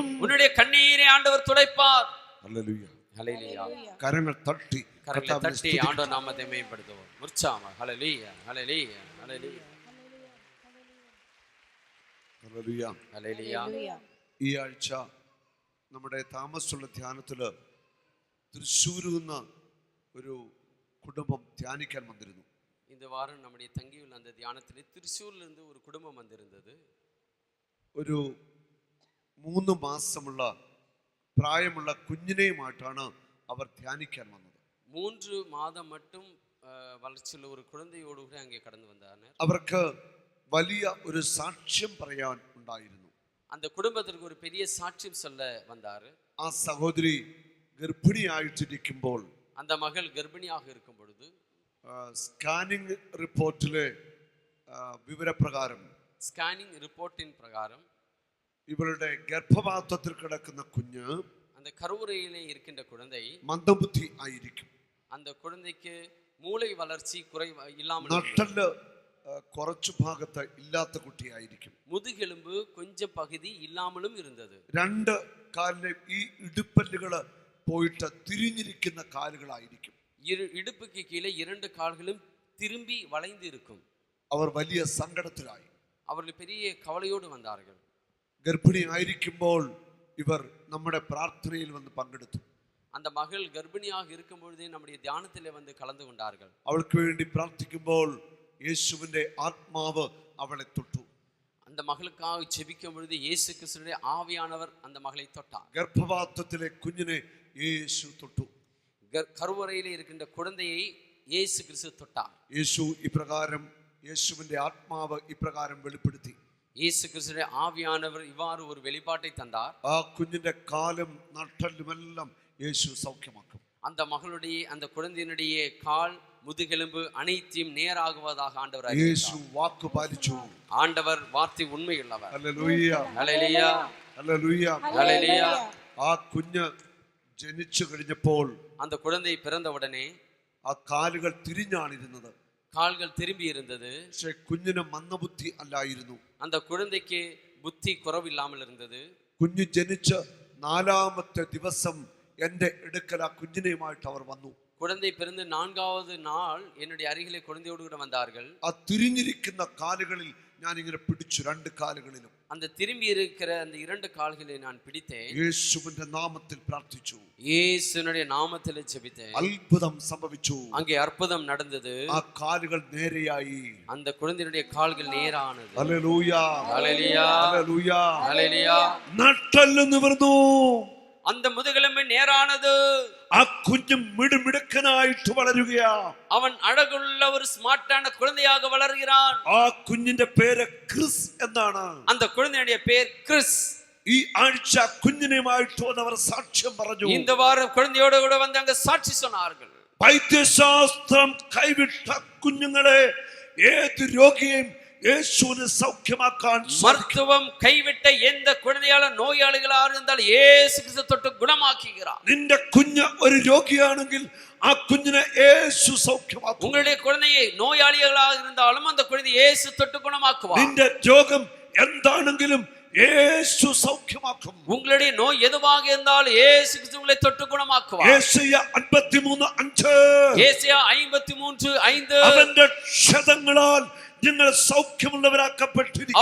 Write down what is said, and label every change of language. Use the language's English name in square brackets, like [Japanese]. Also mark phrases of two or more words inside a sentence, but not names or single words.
[Tamil] உன்னுடைய கண்ணீரை ஆண்டவர் துடைப்பார். [Malayalam] ഹല്ലേലൂയ. [Tamil] ஹல்லேலூயா. [Malayalam] കരങ്ങൾ തട്ടി [Tamil] கரங்களை தட்டி ஆண்டவர் நாமத்தை மேம்படுத்துவோம். உற்சாகமாக ஹல்லேலூயா ஹல்லேலூயா ஹல்லேலூயா [Malayalam] ഹല്ലേലൂയ. [Tamil] ஹல்லேலூயா. [Malayalam] ഈ ആഴ്ച നമ്മുടെ താമസമുള്ള ധ്യാനത്തില് തൃശ്ശൂരിൽ നിന്ന് ഒരു കുടുംബം ധ്യാനിക്കാൻ വന്നിരുന്നു. [Tamil] இந்த வாரம் நம்முடைய தங்கியுள்ள அந்த தியானத்திலே திருச்சூர்ல இருந்து ஒரு குடும்பம் வந்திருந்தது. [Malayalam] ഒരു 3 മാസമുള്ള പ്രായമുള്ള കുഞ്ഞിനെയുമായിട്ടാണ് അവർ ധ്യാനിക്കാൻ വന്നത്. [Tamil] 3 மாதம் மட்டும் வளர்ச்சிയുള്ള ஒரு കുഴந்தைയോடு கூட அங்கே கடந்து வந்தார். [Malayalam] അവർക്ക് വലിയ ഒരു സാക്ഷ്യം പറയാൻ ഉണ്ടായിരുന്നു. [Tamil] அந்த കുടുംബத்திற்கு ഒരു பெரிய சாட்சியம் சொல்ல வந்தார். [Malayalam] ആ സഹോദരി ഗർഭിണിയായിട്ടിരിക്കുമ്പോൾ [Tamil] அந்த மகள் கர்ப்பிணியாக இருக்கும் பொழுது [English] scanning reportിലെ [Malayalam] വിവരപ്രകാരം [English] scanning reportின் [Tamil] பிரகாரம் [Malayalam] ഇവളുടെ ഗർഭപാത്രത്തിൽ കിടക്കുന്ന കുഞ്ഞ് [Tamil] அந்த கருவுறையிலே இருக்கின்ற குழந்தை [Malayalam] മന്ദബുദ്ധി ആയിരിക്കും. [Tamil] அந்த குழந்தைக்கு மூளை வளர்ச்சி இல்லாமல் [Malayalam] നട്ടല് കുറച്ചു ഭാഗത്ത് ഇല്ലാത്ത കുട്ടിയായിരിക്കും. [Tamil] முதுகெலும்பு கொஞ்சம் பகுதி இல்லாமலும் இருந்தது. [Malayalam] 2 കാലിലെ ഈ ഇടുപ്പല്ലുകള് പോയിട്ട് തിരിഞ്ഞിരിക്കുന്ന കാലുകളായിരിക്കും. [Tamil] இடுப்புக்கு கீழே 2 கால்களும் திரும்பி வளைந்து இருக்கும். [Malayalam] അവർ വലിയ സങ്കടത്തിലായി. [Tamil] அவர்கள் பெரிய கவலையோடு வந்தார்கள். [Malayalam] ഗർഭിണി ആയിരിക്കുമ്പോൾ ഇവർ നമ്മുടെ പ്രാർത്ഥനയിൽ വന്ന് പങ്കെടുത്തു. [Tamil] அந்த மகள் கர்ப்பிணியாக இருக்கும் பொழுதே நம்முடைய தியானத்திலே வந்து கலந்து கொண்டார்கள். [Malayalam] അവൾക്ക് വേണ്ടി പ്രാർത്ഥിക്കുമ്പോൾ യേശുവിന്റെ ആത്മാവ് അവളെ തൊട്ടു. [Tamil] அந்த மகளுக்காக ஜெபிக்கும் பொழுது இயேசு கிறிஸ்துவின் ஆவியானவர் அந்த மகளை தொட்டார். [Malayalam] ഗർഭപാത്രത്തിലെ കുഞ്ഞിനെ യേശു തൊട്ടു. [Tamil] கருவறையிலே இருக்கின்ற குழந்தையை இயேசு கிறிஸ்து தொட்டார். [Malayalam] യേശു ഇപ്രകാരം യേശുവിന്റെ ആത്മാവ് ഇപ്രകാരം വെളിപ്പെടുത്തി. [Tamil] இயேசு கிறிஸ்துவின் ஆவியானவர் இவ்வாறு ஒரு வெளிப்பாட்டை தந்தார். [Malayalam] ആ കുഞ്ഞിന്റെ കാലും നട്ടലുമെല്ലാം യേശു സൗഖ്യമാക്കും. [Tamil] அந்த மகளுடைய அந்த குழந்தையினுடைய கால் முதுகெலும்பு அனைத்தையும் நேராகுவதாக ஆண்டவர் [Malayalam] യേശു വാക്ക് പാലിച്ചു. [Tamil] ஆண்டவர் வார்த்தை உண்மையுள்ளவர். [Malayalam] ഹല്ലേലൂയ. [Tamil] ஹல்லேலூயா. [Malayalam] ഹല്ലേലൂയ. [Tamil] ஹல்லேலூயா. [Malayalam] ആ കുഞ്ഞ് ജനിച്ചു കഴിഞ്ഞപ്പോൾ [Tamil] அந்த குழந்தை பிறந்த உடனே [Malayalam] ആ കാലുകൾ തിരിഞ്ഞാണിരുന്നത്. [Tamil] கால்கள் திரும்பி இருந்தது. [Malayalam] പക്ഷെ കുഞ്ഞിന് മന്ദബുദ്ധി അല്ലായിരുന്നു. [Tamil] அந்த குழந்தைக்கு புத்தி குறைவில்லாமல் இருந்தது. [Malayalam] കുഞ്ഞ് ജനിച്ച് 4ാമത്തെ ദിവസം എന്റെ അടുക്കൽ ആ കുഞ്ഞിനെയുമായിട്ട് അവർ വന്നു. [Tamil] குழந்தை பிறந்து 4வது நாள் என்னுடைய அருகிலே குழந்தையோடு கூட வந்தார்கள். [Malayalam] ആ തിരിഞ്ഞിരിക്കുന്ന കാലുകളിൽ ഞാൻ ഇങ്ങനെ പിടിച്ചു, 2 കാലുകളിലും. [Tamil] அந்த திரும்பி இருக்கிற அந்த 2 கால்களை நான் பிடித்தேன். [Malayalam] യേശുവിന്റെ നാമത്തിൽ പ്രാർത്ഥിച്ചു. [Tamil] இயேசுவினுடைய நாமத்திலே ஜெபித்தேன். [Malayalam] അത്ഭുതം സംഭവിച്ചു. [Tamil] அங்கே அற்புதம் நடந்தது. [Malayalam] ആ കാലുകൾ നേരെയായി. [Tamil] அந்த குழந்தையுடைய கால்கள் நேரானது. [Malayalam] ഹല്ലേലൂയ. [Tamil] ஹல்லேலூயா. [Malayalam] ഹല്ലേലൂയ. [Tamil] ஹல்லேலூயா. [Malayalam] നട്ടെല്ല് നിവർന്നു. [Tamil] அந்த முதுகெலும்பு நேரானது. [Malayalam] ആ കുഞ്ഞ് മിടുമിടുക്കനായിട്ട് വളരുകയാ. [Tamil] அவன் அழகுள்ள ஒரு ஸ்மார்ட்டான குழந்தையாக வளர்கிறான். [Malayalam] ആ കുഞ്ഞിന്റെ പേര് ക്രിസ് എന്നാണ്. [Tamil] அந்த குழந்தையுடைய பேர் கிறிஸ். [Malayalam] ഈ ആഴ്ച കുഞ്ഞിനെയുമായിട്ട് വന്നവർ സാക്ഷ്യം പറഞ്ഞു. [Tamil] இந்த வாரம் குழந்தையோடு கூட வந்து அங்க சாட்சி சொன்னார்கள். [Malayalam] വൈദ്യശാസ്ത്രം കൈവിട്ട കുഞ്ഞുങ്ങളെ ഏത് രോഗിയെയും യേശുവിനെ സൗഖ്യമാക്കാൻ [Tamil] மருத்துவம் கைவிட்ட எந்த குழந்தையால நோயாளிகளாக இருந்தால் இயேசு கிறிஸ்து தொட்டு குணமாக்குகிறார். [Malayalam] നിന്റെ കുഞ്ഞ് ഒരു രോഗിയാണെങ്കിൽ ആ കുഞ്ഞിനെ യേശു സൗഖ്യമാക്കും. [Tamil] உங்களுடைய குழந்தையை நோயாளிகளாக இருந்தாலும் அந்த குழந்தை இயேசு தொட்டு குணமாக்குவார். [Malayalam] നിന്റെ രോഗം എന്താണെങ്കിലും യേശു സൗഖ്യമാക്കും. [Tamil] உங்களுடைய நோய் எதுவாக இருந்தாலும் இயேசு கிறிஸ்து உங்களை தொட்டு குணமாக்குவார். [Malayalam] യേശയ്യ 53:5. യേശയ്യ 53:5. അവന്റെ ക്ഷതങ്ങളാൽ നിങ്ങൾ സൗഖ്യമുള്ളവരാക്കപ്പെട്ടിരിക്കുന്നു.